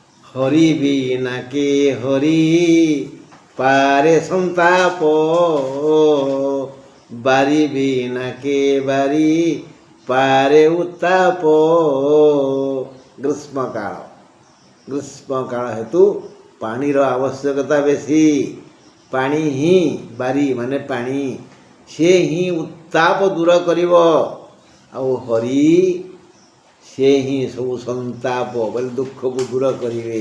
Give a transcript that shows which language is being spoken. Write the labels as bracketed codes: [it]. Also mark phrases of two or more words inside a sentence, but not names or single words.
[bn] হরি বিনা কে হরি পারে সন্তাপ, বারি বিনা কে বারি পারে উত্তাপ। [or] ଗ୍ରୀଷ୍ମକାଳ ଗ୍ରୀଷ୍ମକାଳ ହେତୁ ପାଣିର ଆବଶ୍ୟକତା ବେଶୀ। ପାଣି ହିଁ ବାରି ମାନେ ପାଣି, ସେ ହିଁ ଉତ୍ତାପ ଦୂର କରିବ। ଆଉ ହରି ସେ ହିଁ ସବୁ ସନ୍ତାପ ବୋଲେ ଦୁଃଖକୁ ଦୂର କରିବେ।